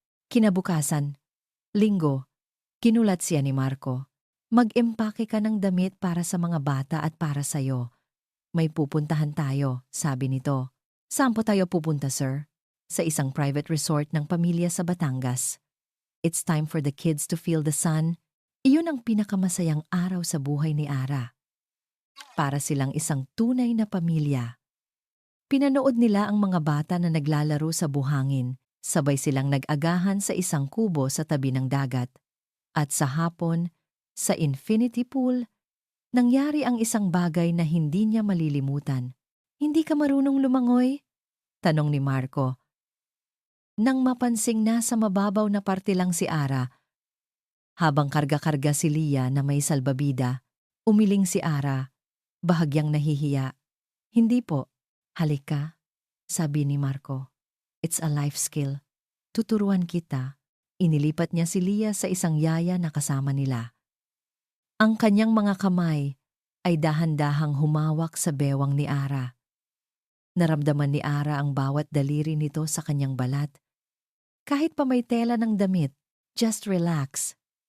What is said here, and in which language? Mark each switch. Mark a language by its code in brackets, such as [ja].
[tl] Kinabukasan, Linggo, kinulat siya ni Marco. Mag-empake ka ng damit para sa mga bata at para sa'yo. May pupuntahan tayo, sabi nito. Saan po tayo pupunta, sir? Sa isang private resort ng pamilya sa Batangas. [en] It's time for the kids to feel the sun. [tl] Iyon ang pinakamasayang araw sa buhay ni Ara. Para silang isang tunay na pamilya. Pinanood nila ang mga bata na naglalaro sa buhangin. Sabay silang nag-agahan sa isang kubo sa tabi ng dagat. At sa hapon, sa infinity pool, nangyari ang isang bagay na hindi niya malilimutan. Hindi ka marunong lumangoy? Tanong ni Marco. Nang mapansing nasa mababaw na parte lang si Ara, habang karga-karga si Lia na may salbabida, umiling si Ara, bahagyang nahihiya. Hindi po, halika, sabi ni Marco. [en] It's a life skill. [tl] Tuturuan kita. Inilipat niya si Lia sa isang yaya na kasama nila. Ang kanyang mga kamay ay dahan-dahang humawak sa bewang ni Ara. Naramdaman ni Ara ang bawat daliri nito sa kanyang balat. Kahit pa may tela ng damit, [en] just relax.